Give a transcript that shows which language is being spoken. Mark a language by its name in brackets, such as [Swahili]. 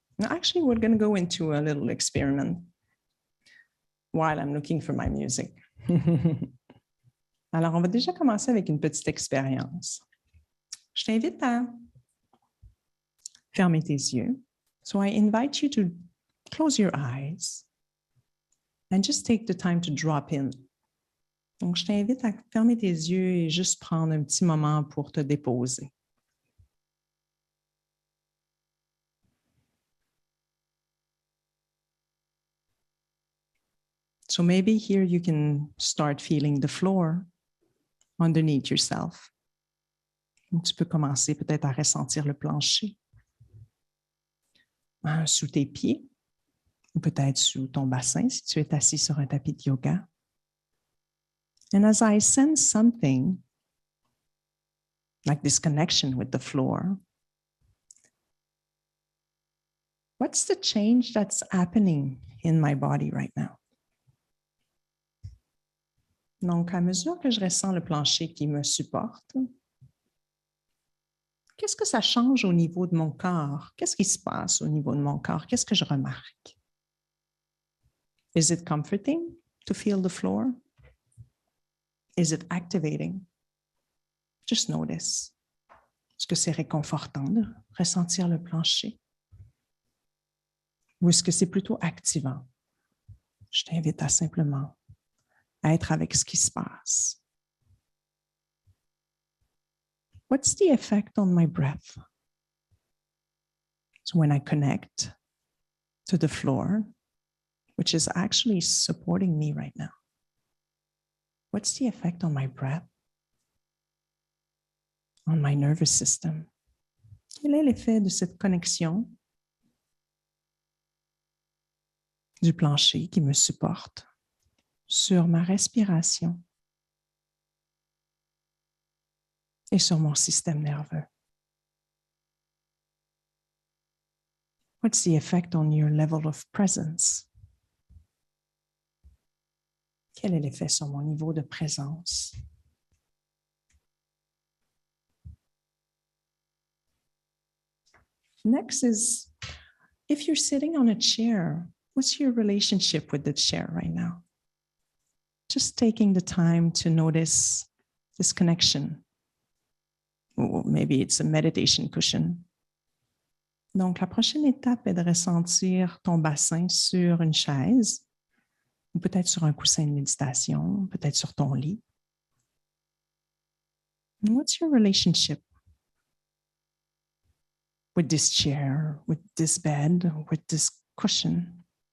[English] Actually, we're going to go into a little experiment while I'm looking for my music. [French] Alors, on va déjà commencer avec une petite expérience. Je t'invite à fermer tes yeux. [English] So I invite you to close your eyes and just take the time to drop in. [French] Donc, je t'invite à fermer tes yeux et juste prendre un petit moment pour te déposer. [English] So maybe here you can start feeling the floor underneath yourself. [French] Donc, tu peux commencer peut-être à ressentir le plancher sous tes pieds ou peut-être sous ton bassin si tu es assis sur un tapis de yoga. [English] And as I sense something like this connection with the floor. What's the change that's happening in my body right now? [French] Donc, à mesure que je ressens le plancher qui me supporte, qu'est-ce que ça change au niveau de mon corps? Qu'est-ce qui se passe au niveau de mon corps? Qu'est-ce que je remarque? [English] Is it comforting to feel the floor? Is it activating? Just notice. [French] Est-ce que c'est réconfortant de ressentir le plancher? Ou est-ce que c'est plutôt activant? Je t'invite à simplement être avec ce qui se passe. [English] What's the effect on my breath? So when I connect to the floor, which is actually supporting me right now, what's the effect on my breath? On my nervous system? [French] Quel est l'effet de cette connexion du plancher qui me supporte sur ma respiration et sur mon système nerveux? [English] What's the effect on your level of presence? [French] Quel est l'effet sur mon niveau de présence? [English] Next is, if you're sitting on a chair, what's your relationship with the chair right now? Just taking the time to notice this connection. Or maybe it's a meditation cushion. [French] Donc, la prochaine étape est de ressentir ton bassin sur une chaise, ou peut-être sur un coussin de méditation, peut-être sur ton lit. [English] And what's your relationship with this chair, with this bed, with this cushion?